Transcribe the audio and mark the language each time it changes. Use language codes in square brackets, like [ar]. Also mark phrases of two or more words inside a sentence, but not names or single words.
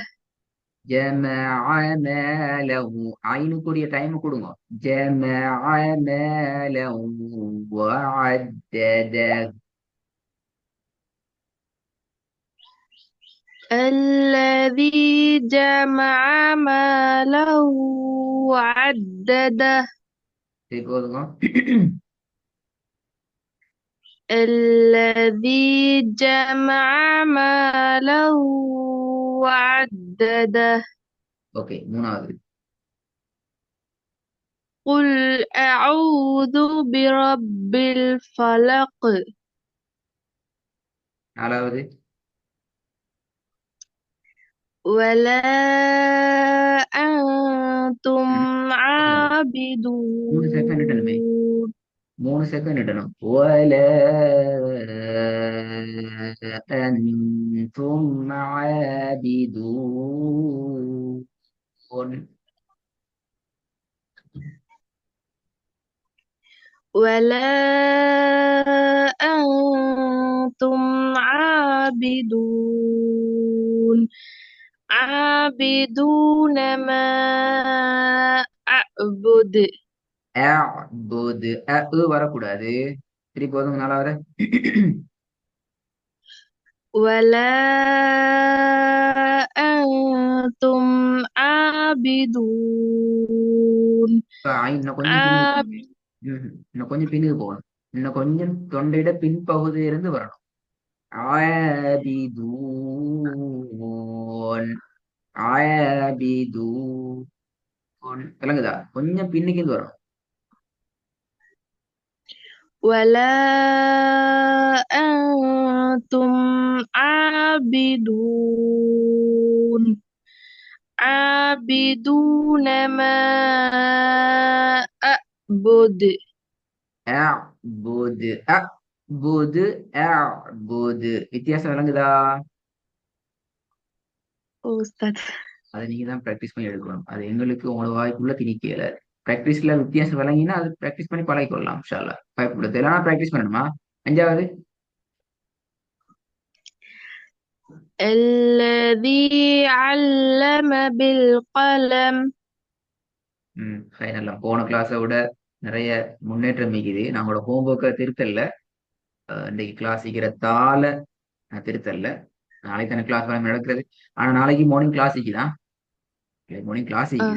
[ar] جمع ماله. [ta] ஐனுக்குரிய டைம் கொடுங்க. [ar] جمع ماله وعدده. الذي جمع مالا وعدده. [ta] சரி, போதுங்க. [ar] الذي جمع مالا وعدده [ta] ஓகே, மூணாவது. [ar] قل أعوذ برب الفلق [ta] நாலாவது. [ar] ولا أنتم [ta] ம், போகக்கூடாது. 3 செகண்ட் இடணுமே. عابدون 3 செகண்ட் இடணும். [ar] ولا أنتم عابدون. ولا أنتم عابدون ما أعبد [ta] அஅ்புது. வரக்கூடாது. திருப்பி போதுங்க, நாலாவது. [ar] ولا أنتم عابدون [ta] இன்னும் கொஞ்சம் பின்னுக்கு عاب போகணும். இன்னும் கொஞ்சம் பின்னுக்கு போகணும். இன்னும் கொஞ்சம் தொண்டையிட பின்பகுதியிலிருந்து வரணும். ஆபிதூன். ஆபிதூன். விளங்குதா? கொஞ்சம் பின்னுக்கு இருந்து வரணும். [ar] ولا أنتم عابدون ما أعبد [ta] அஅ்புது. அஅ்புது. அஅ்புது. வித்தியாசம் விளங்குதா? أستاذ அதை நீங்க தான் ப்ராக்டிஸ் பண்ணி எடுக்கணும். அது எங்களுக்கு உங்களோட வாய்ப்புள்ள திணிக்கல. ப்ராக்டிஸ்ல வித்தியாசம் விளங்கினா அது ப்ராக்டிஸ் பண்ணி பழகிக்கொள்ளலாம். [ar] إن شاء الله. [ta] பயப்படுது எல்லாம் ப்ராக்டிஸ் பண்ணணுமா? அஞ்சாவது. [ar] الذي علم بالقلم [ta] நல்லா. போன கிளாஸை விட நிறைய முன்னேற்றம் மிகுது. நான் உங்களோட ஹோம்ஒர்க்கை திருத்தல்ல. இன்னைக்கு கிளாஸ் சீக்கிரத்தால நான் திருத்தல்ல. நாளைக்கு தானே கிளாஸ் நடக்கிறது. ஆனா நாளைக்கு [en] morning class [ta] தான். [en] morning class [ta] இருக்குது.